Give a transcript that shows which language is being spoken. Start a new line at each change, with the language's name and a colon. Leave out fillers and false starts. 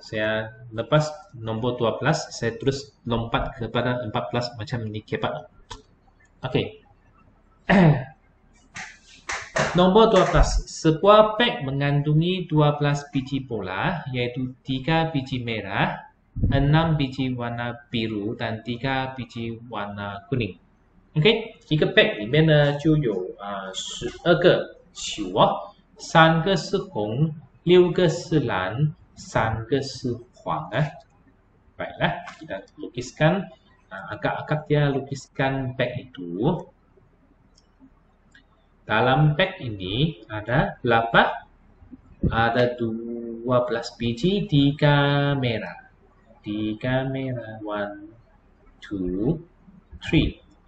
Malay: Saya lepas nombor 12, saya terus lompat kepada 14 macam ini cepat. Oke. Nombor 12. Sebuah beg mengandungi 12 biji bola, yaitu 3 biji merah, 6 biji warna biru dan 3 biji warna kuning。
Chinese: OK， 一个 bag 里面呢就有12个球啊，3个是红，6个是蓝，3个是黄啊。
Malay: Baiklah, kita lukiskan agak-agak dia lukiskan bag itu. Dalam bag ini ada berapa? Ada 12 biji, 3 merah. 3 merah, 1, 2, 3.